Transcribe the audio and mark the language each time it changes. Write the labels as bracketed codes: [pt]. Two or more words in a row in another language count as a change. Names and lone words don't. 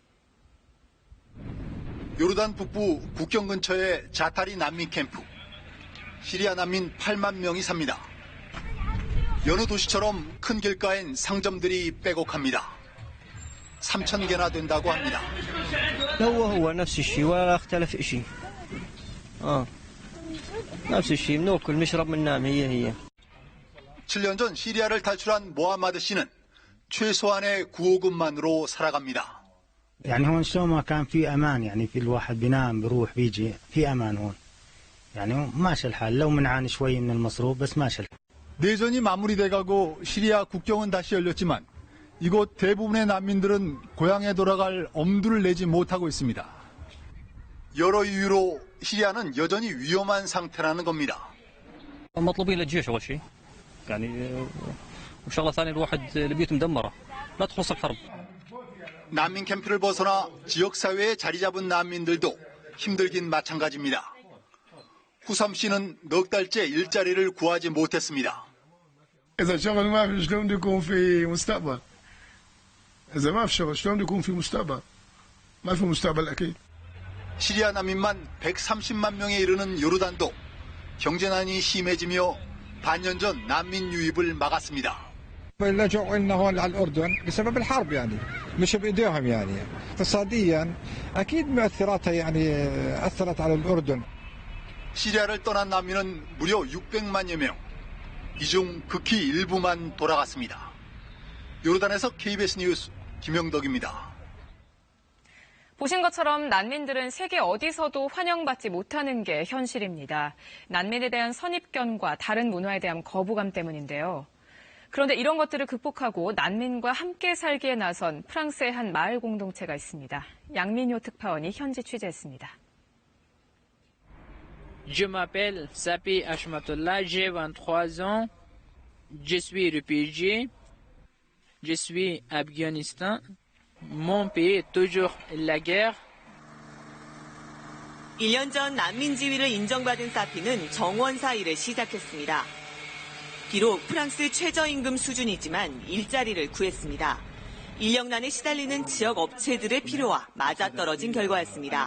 [ko] 요르단 북부 국경 근처의 자타리 난민 캠프. 시리아 난민 8만 명이 삽니다. 여느 도시처럼 큰 길가엔 상점들이 빼곡합니다. 3,000개나 된다고 합니다. [ar] هو نفس الشيء ولا اختلف شيء. نفس الشيء بناكل نشرب بننام هي. [ko] 7년 전 시리아를 탈출한 모하마드 씨는 최소한의 구호금만으로 살아갑니다. [ar] يعني هون شلون ما كان في امان يعني في الواحد بينام بيروح بيجي في امان هون. يعني ماشي الحال لو منعاني شوي من المصروف بس ماشي الحال. [ko] 내전이 마무리돼가고 시리아 국경은 다시 열렸지만 이곳 대부분의 난민들은 고향에 돌아갈 엄두를 내지 못하고 있습니다. 여러 이유로 시리아는 여전히 위험한 상태라는 겁니다. [ar] مطلوبين للجيش أول شيء. يعني والشغلة الثانية الواحد البيوت مدمرة. لا تخلص الحرب. [ko] 난민 캠프를 벗어나 지역사회에 자리 잡은 난민들도 힘들긴 마찬가지입니다. 후삼 씨는 넉 달째 일자리를 구하지 못했습니다. [ar] إذا الشغل ما في شلون بده يكون في مستقبل؟ إذا ما في شغل شلون بده يكون في مستقبل؟ ما في مستقبل أكيد. [ko] 시리아 난민만 130만 명에 이르는 요르단도 경제난이 심해지며 반년 전 난민 유입을 막았습니다. [ar] لجوا لنا هون على الأردن بسبب الحرب يعني مش بإيديهم يعني اقتصاديا أكيد مؤثراتها يعني أثرت على الأردن. [ko] 시리아를 떠난 난민은 무려 600만여 명. 이 중 극히 일부만 돌아갔습니다. 요르단에서 KBS 뉴스 김영덕입니다. 보신 것처럼 난민들은 세계 어디서도 환영받지 못하는 게 현실입니다. 난민에 대한 선입견과 다른 문화에 대한 거부감 때문인데요. 그런데 이런 것들을 극복하고 난민과 함께 살기에 나선 프랑스의 한 마을 공동체가 있습니다. 양민효 특파원이 현지 취재했습니다. [fr] Je m'appelle Sapi Ashmatullah, j'ai 23 ans, je suis réfugié, je suis Afghanistan, mon pays est toujours la guerre. [ko] 1년 전 난민 지위를 인정받은 사피는 정원사 일을 시작했습니다. 비록 프랑스 최저임금 수준이지만 일자리를 구했습니다. 인력난에 시달리는 지역 업체들의 필요와 맞아떨어진 결과였습니다.